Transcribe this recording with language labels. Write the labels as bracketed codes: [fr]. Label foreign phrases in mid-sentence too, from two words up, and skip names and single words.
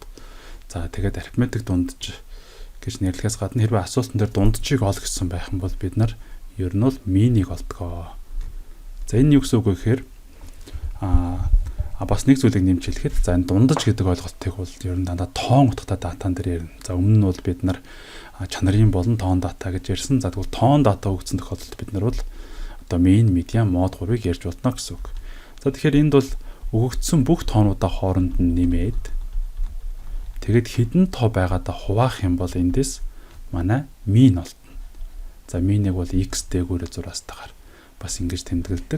[mn] За тэгээд арифметик дундаж гэж нэрлэхээс гадна хэрвээ асуултан дээр дунджийг ол гэсэн байх юм бол бид нар ер нь бол mean-ийг олдгоо. За энэ юу гэсэн үг вэ гэхээр бас нэг зүйлийг нэмж хэлэхэд за энэ дундаж гэдэг ойлголтыг бол ер нь дандаа тоон утгатай датан дээр ярина. За өмнө нь бол бид нар чанарын болон тоон дата гэж ярьсан. За тэгвэл тоон дата өгсөн тохиолдолд бид нар бол одоо [en] mean, median, mode [mn] 3-ыг ярьж болно гэсэн үг. За тэгэхээр энд бол өгөгдсөн бүх тоонуудаа хооронд нь нэмээд тэгээд хэдэн тоо байгаадаа хуваах юм бол эндээс манай mean олдно. За mean-ийг бол x дээгүүрээ зураастайгаар бас ингэж тэмдэглэдэг.